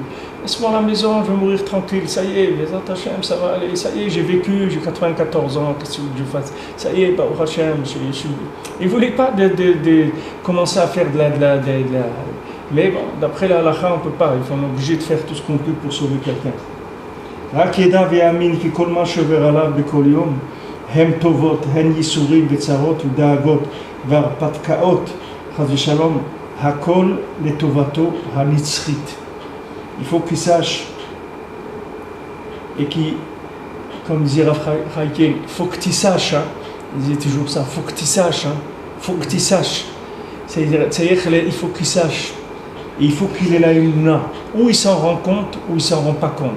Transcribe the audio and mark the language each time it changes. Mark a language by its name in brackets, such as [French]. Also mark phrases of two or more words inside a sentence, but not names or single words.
[French] Laisse-moi à la maison, je vais mourir tranquille, ça y est, [Hebrew] בעזרת השם, [French] ça va aller, ça y est, j'ai vécu, j'ai 94 ans, qu'est-ce que je fasse? Ça y est, bah, Hachem, je suis... Il ne voulait pas de commencer à faire de la... Mais bon, d'après la halakha, on ne peut pas, il faut obligé de faire tout ce qu'on peut pour sauver quelqu'un. [Hebrew] רק ידע ויאמין כי כל מה שעובר עליו בכל יום הם טובות, הן ייסורים וצרות ודאגות והרפתקאות, חס ושלום, הכל לטובתו הנצחית. [French] Il faut qu'il sache et qui, comme disait Rav Chaïké, il faut que tu saches, hein, il disait toujours ça, il faut que tu saches, hein, il faut que tu saches. C'est-à-dire qu'il faut qu'il sache, et il faut qu'il ait la émouna, ou il s'en rend compte, ou il s'en rend pas compte.